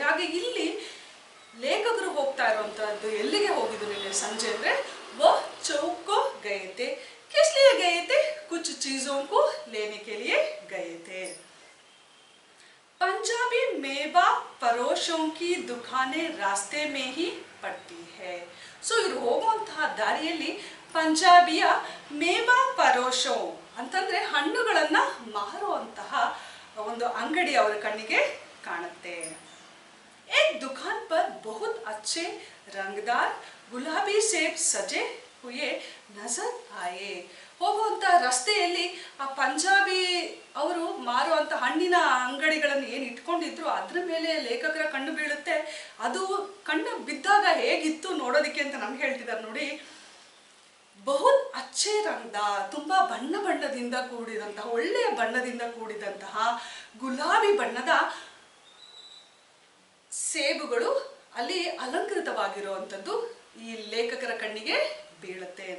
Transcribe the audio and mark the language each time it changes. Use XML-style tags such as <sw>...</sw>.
<kn>ಹಾಗೆ ಇಲ್ಲಿ ಲೇಖಕರು ಹೋಗ್ತಾ ಇರುವಂತಹದ್ದು ಎಲ್ಲಿಗೆ ಹೋಗಿದ್ರು ನಿನ್ನೆ ಸಂಜೆ ಅಂದ್ರೆ</kn> <hi>वो चौक को गए थे. किस लिए गए थे? कुछ चीजों को लेने के लिए गए थे. पंजाबी मेवा परोशों की दुकानें रास्ते में ही पड़ती है.</hi> <kn>ಸೊ ಇವರು ಹೋಗುವಂತಹ ದಾರಿಯಲ್ಲಿ ಪಂಜಾಬಿಯ ಮೇವಾ ಪರೋಶೋ ಅಂತಂದ್ರೆ ಹಣ್ಣುಗಳನ್ನ ಮಾರುವಂತಹ ಒಂದು ಅಂಗಡಿ ಅವರ ಕಣ್ಣಿಗೆ ಕಾಣುತ್ತೆ.</kn> <hi>एक दुकान पर बहुत अच्छे रंगदार गुलाबी सेब सजे हुए नजर आए.</hi> <kn>ಹೋಗುವಂತ ರಸ್ತೆಯಲ್ಲಿ ಆ ಪಂಜಾಬಿ ಅವರು ಮಾರುವಂತ ಹಣ್ಣಿನ ಅಂಗಡಿಗಳನ್ನು ಏನು ಇಟ್ಕೊಂಡಿದ್ರು ಅದ್ರ ಮೇಲೆ ಲೇಖಕರ ಕಣ್ಣು ಬೀಳುತ್ತೆ. ಅದು ಕಣ್ಣು ಬಿದ್ದಾಗ ಹೇಗಿತ್ತು ನೋಡೋದಿಕ್ಕೆ ಅಂತ ನಮ್ಗೆ ಹೇಳ್ತಿದ್ದಾರೆ ನೋಡಿ.</kn> <hi>ಬಹುತ್ ಅಚ್ಚೆ ರಂಗದ,</hi> <kn>ತುಂಬಾ ಬಣ್ಣದಿಂದ ಕೂಡಿದಂತಹ, ಒಳ್ಳೆಯ ಬಣ್ಣದಿಂದ ಕೂಡಿದಂತಹ ಗುಲಾಬಿ ಬಣ್ಣದ ಸೇಬುಗಳು ಅಲ್ಲಿ ಅಲಂಕೃತವಾಗಿರುವಂಥದ್ದು ಈ ಲೇಖಕರ ಕಣ್ಣಿಗೆ ಬೀಳುತ್ತೆ.</kn>